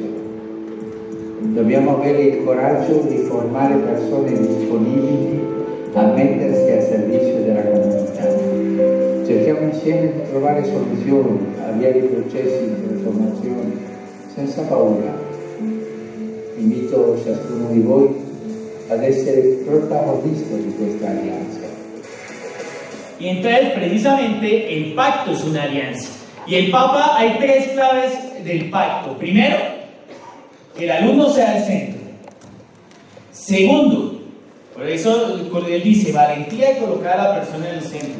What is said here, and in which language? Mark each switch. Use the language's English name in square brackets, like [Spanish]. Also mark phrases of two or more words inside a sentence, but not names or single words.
[Italian] Dobbiamo avere il coraggio di formare persone disponibili a mettersi al servizio della comunità. Cerchiamo insieme di trovare soluzioni, avviare i processi di trasformazione senza paura. Invito ciascuno di voi ad essere protagonista di questa alleanza. [Spanish] Y entonces precisamente el pacto es una alianza. Y el Papa, hay tres claves del pacto. Primero, que el alumno sea el centro. Segundo, por eso él dice, valentía de colocar a la persona en el centro.